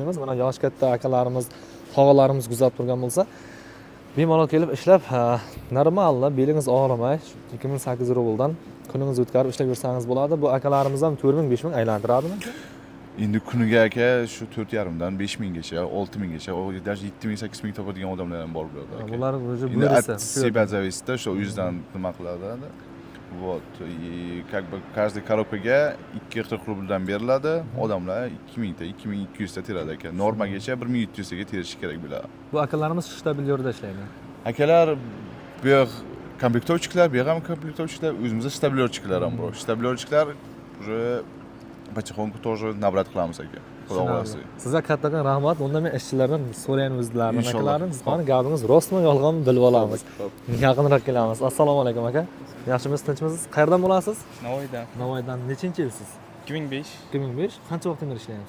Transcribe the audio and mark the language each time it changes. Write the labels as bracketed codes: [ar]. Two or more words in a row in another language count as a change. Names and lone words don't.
[uz] Mana yosh katta akalarimiz tog'alarimiz kuzatib turgan bo'lsa, bemalol kelib ishlab, normalni belingiz og'rimay 2800 rubldan kuningizni o'tkazib ishlab yursangiz bo'ladi. Bu akalarimiz ham 4000 5000 aylantiradimi? Endi kuniga aka shu 4,5 dan 5000 gacha, 6000 gacha, даже 7000 8000 topadigan odamlar ham bor bularda. Bular o'zi Endi buyursa. [ru] от себя зависит, что [uz] yuzdan nima qiladi. [ru] Вот, и как бы каждый коробкаga [uz] 240 rubldan beriladi. Odamlar 2000 ta, 2200 ta teradi aka. Normagacha 1700 taga terishi kerak bo'ladi. Bu akalarimiz shtabilyorda ishlaydi. Akalar bu yoq komplektovchiklar, bu yoq ham komplektovchiklar, o'zimizda shtabilyorchiklar ham bor. Shtabilyorchiklar [ru] уже потихоньку тоже [uz] nabrat qilamiz aka. Xudo xolasa. Sizga kattakon rahmat. Unda men ishchilardan so'rayman o'zlarini, Inshaalloh. akalarim. Sizning gapingiz rostmi, yolg'onmi bilib olamiz. Yaqinroq kelamiz. Assalomu alaykum aka. Yaxshimisiz, tinchmisiz? Qayerdan bo'lasiz? Navoiydan. Navoiydan nechinchi yilsiz? 2005. 2005. Qancha vaqtdan beri ishlayapsiz?